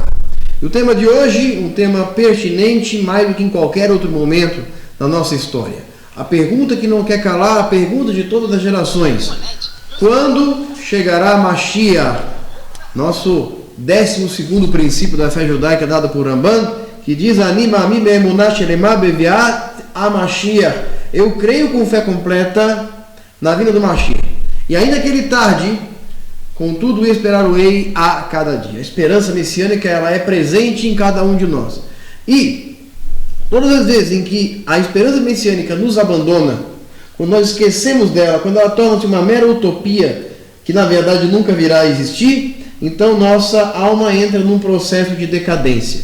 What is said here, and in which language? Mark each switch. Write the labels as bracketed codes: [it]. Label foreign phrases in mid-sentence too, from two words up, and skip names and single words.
[pt] E o tema de hoje, um tema pertinente mais do que em qualquer outro momento da nossa história. A pergunta que não quer calar, a pergunta de todas as gerações. Quando chegará Mashiach? Nosso 12º princípio da fé judaica dado por Ramban, que diz: [he] אני מאמין באמונה שלמה בביאת המשיח. [pt] Eu creio com fé completa na vinda do Mashiach. E ainda que ele tarde, contudo esperar-o-ei a cada dia. A esperança messiânica, ela é presente em cada um de nós. E todas as vezes em que a esperança messiânica nos abandona, quando nós esquecemos dela, quando ela torna-se uma mera utopia, que na verdade nunca virá a existir, então nossa alma entra num processo de decadência.